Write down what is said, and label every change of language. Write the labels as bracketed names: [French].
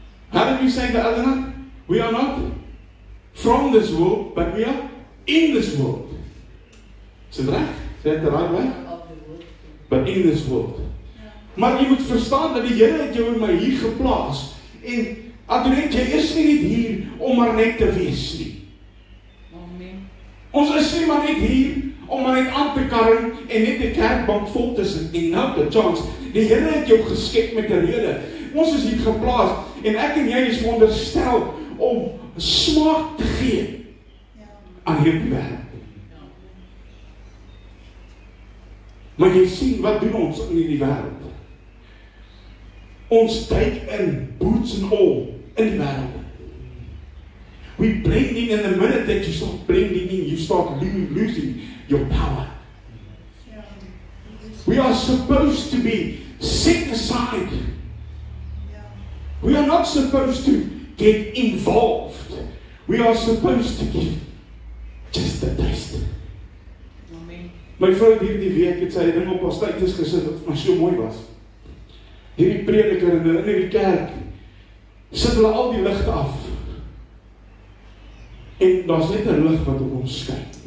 [English] How did we say the other night? We are not from this world, but we are in this world. [Afrikaans] Is dit reg? Is dit [English] the right way? But in this world. [Afrikaans] Maar jy moet verstaan dat die Here het jou en my hier geplaas. En Adriet, jy is nie net hier om maar net te wees nie. Ons is nie maar net hier om maar net aan te karring en net die kerkbank vol te sit en nou [English] the chance. [Afrikaans] Die Here het jou geskep met 'n rede. Ons is hier geplaas en ek en jy is veronderstel om smaak te gee aan hierdie wêreld. Maar jy sien, wat doen ons in hierdie wêreld? Ons duik in [English] boots and all [Afrikaans] in die wêreld. [English] We blend in, and the minute that you start blending in, you start losing your power. We are supposed to be set aside. We are not supposed to get involved. We are supposed to give just a taste. [Afrikaans] My vrou hierdie week het sy 'n ding op haar status gesit wat maar so mooi was. Hierdie prediker in die kerk sit hulle al die ligte af. En daar's net 'n lig wat op ons skyn.